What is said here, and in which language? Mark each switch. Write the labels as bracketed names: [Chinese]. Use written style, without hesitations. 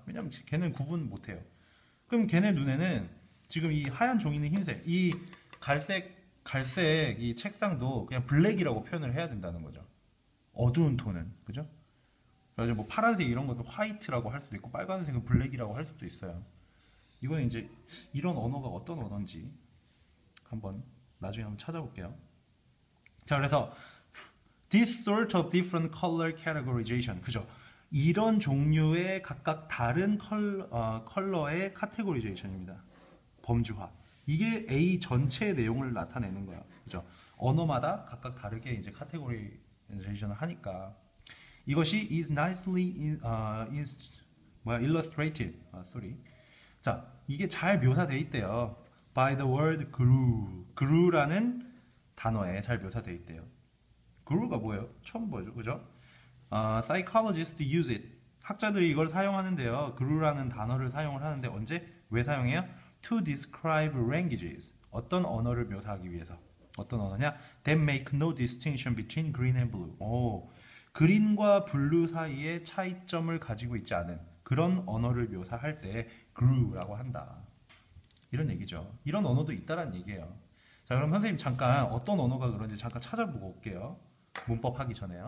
[Korean] 왜냐면 걔는 구분 못 해요. 그럼 걔네 눈에는 지금 이 하얀 종이는 흰색, 이 갈색 이 책상도 그냥 블랙이라고 표현을 해야 된다는 거죠. 어두운 톤은. 그죠? 그래서 뭐 파란색 이런 것도 화이트라고 할 수도 있고 빨간색은 블랙이라고 할 수도 있어요. 이거는 이제 이런 언어가 어떤 언어인지 한번 나중에 한번 찾아볼게요. 자, 그래서 [English] this sort of different color categorization, [Korean] 그죠? 이런 종류의 각각 다른 컬러의 카테고리제이션입니다. 범주화. 이게 A 전체의 내용을 나타내는 거야. 그죠? 언어마다 각각 다르게 이제 카테고리제이션을 하니까 이것이 [English] is nicely illustrated. sorry. [Korean] 자, 이게 잘 묘사되어 있대요. [English] by the word grew. [Korean] grew라는 단어에 잘 묘사되어 있대요. grew가 뭐예요? 처음 보죠, 그죠? [English] psychologists use it. [Korean] 학자들이 이걸 사용하는데요. grew라는 단어를 사용을 하는데 언제? 왜 사용해요? [English] to describe languages. [Korean] 어떤 언어를 묘사하기 위해서. 어떤 언어냐? [English] that make no distinction between green and blue. [Korean] 오, 그린과 블루 사이에 차이점을 가지고 있지 않은 그런 언어를 묘사할 때 grew라고 한다. 이런 얘기죠. 이런 언어도 있다란 얘기예요. 자, 그럼 선생님 잠깐 어떤 언어가 그런지 잠깐 찾아보고 올게요. 문법 하기 전에요.